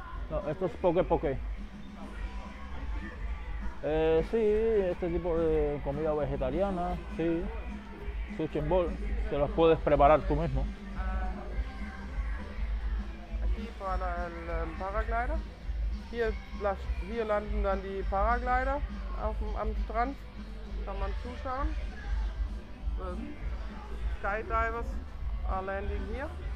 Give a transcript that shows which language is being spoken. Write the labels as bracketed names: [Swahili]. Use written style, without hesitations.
[Spanish] No, esto es poke. Sí, este tipo de comida vegetariana, sí. [English] Sushi and bowl, [Spanish] te los puedes preparar tú mismo. Aquí para el paraglider. [German] Hier landen dann die Paraglider am Strand, kann man zuschauen. [English] Skydivers are landing here.